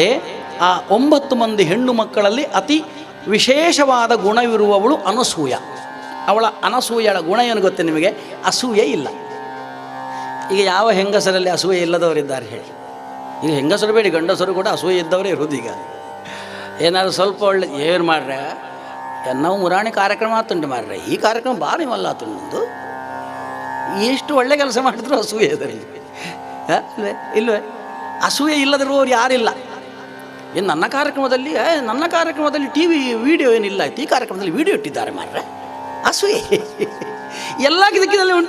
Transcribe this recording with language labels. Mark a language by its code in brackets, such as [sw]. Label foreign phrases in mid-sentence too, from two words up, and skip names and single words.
[kn] ಆ 9 ಮಂದಿ ಹೆಣ್ಣು ಮಕ್ಕಳಲ್ಲಿ ಅತಿ ವಿಶೇಷವಾದ ಗುಣವಿರುವವಳು ಅನಸೂಯ. ಅವಳ ಅನಸೂಯಳ ಗುಣ ಏನು ಗೊತ್ತೇ ನಿಮಗೆ? ಅಸೂಯೆ ಇಲ್ಲ. ಈಗ ಯಾವ ಹೆಂಗಸರಲ್ಲಿ ಅಸೂಯೆ ಇಲ್ಲದವರಿದ್ದಾರೆ ಹೇಳಿ? ಈಗ ಹೆಂಗಸರು ಬೇಡಿ, ಗಂಡಸರು ಕೂಡ ಅಸೂಯೆ ಇದ್ದವರೇ ಇರೋದು. ಈಗ ಏನಾದ್ರು ಸ್ವಲ್ಪ ಒಳ್ಳೆ ಏನು ಮಾಡ್ರೆ [tcy] ನಾವು ಮುರಾಣಿ ಕಾರ್ಯಕ್ರಮ ಆತುಂಟು ಮಾರ್ರೆ, ಈ ಕಾರ್ಯಕ್ರಮ ಭಾರಿ ಮಲ್ಲ ಆತುಂಡು, [kn] ಎಷ್ಟು ಒಳ್ಳೆ ಕೆಲಸ ಮಾಡಿದ್ರು ಅಸೂಯೆ ಇದರಲ್ಲಿ ಇಲ್ವೇ? ಇಲ್ವೇ? ಅಸೂಯೆ ಇಲ್ಲದಿರುವವರು ಯಾರಿಲ್ಲ. ಏನು ನನ್ನ ಕಾರ್ಯಕ್ರಮದಲ್ಲಿ ಟಿ ವಿ ವಿಡಿಯೋ ಏನಿಲ್ಲ ಆಯ್ತು, ಈ ಕಾರ್ಯಕ್ರಮದಲ್ಲಿ ವಿಡಿಯೋ ಇಟ್ಟಿದ್ದಾರೆ ಮಾರ್ರೆ. ಅಸೂಯೆ ಎಲ್ಲ ಇದಕ್ಕಿದಲ್ಲಿ ಉಂಟು.